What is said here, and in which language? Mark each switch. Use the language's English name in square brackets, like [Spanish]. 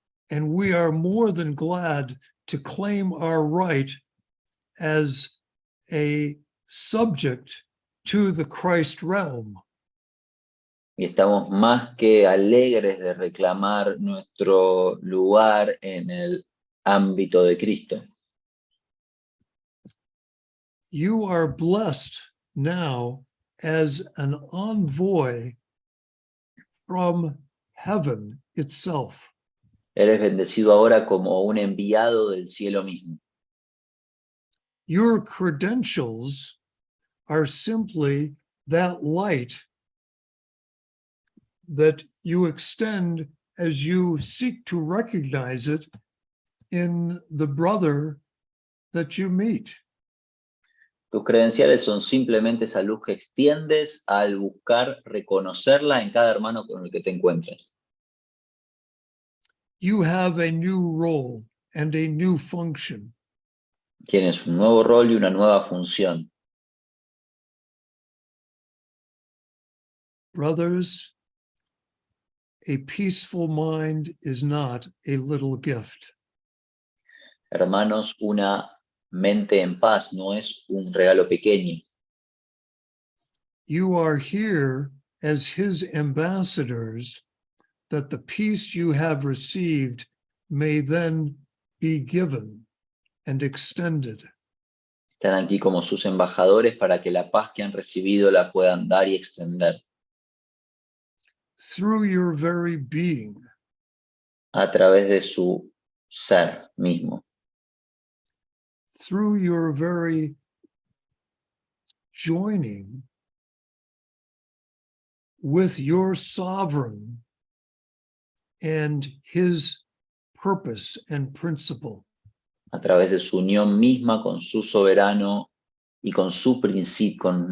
[English] And we are more than glad to claim our right as a subject to the Christ realm. [Spanish] Y estamos más que alegres de reclamar nuestro lugar en el ámbito de Cristo. [English] You are blessed now as an envoy from heaven itself. [Spanish] Eres bendecido ahora como un enviado del cielo mismo. [English] Your credentials are simply that light that you extend as you seek to recognize it in the brother that you meet. [Spanish] Tus credenciales son simplemente esa luz que extiendes al buscar reconocerla en cada hermano con el que te encuentres. [English] You have a new role and a new function. [Spanish] Tienes un nuevo rol y una nueva función. [English] Brothers, a peaceful mind is not a little gift. [Spanish] Hermanos, una mente en paz no es un regalo pequeño. [English] You are here as his ambassadors, that the peace you have received may then be given and extended. [Spanish] Están aquí como sus embajadores para que la paz que han recibido la puedan dar y extender. [English] Through your very being, [Spanish] A través de su ser mismo. [English] through your very joining with your sovereign and his purpose and principle. [Spanish] A través de su unión misma con su soberano y con su principio.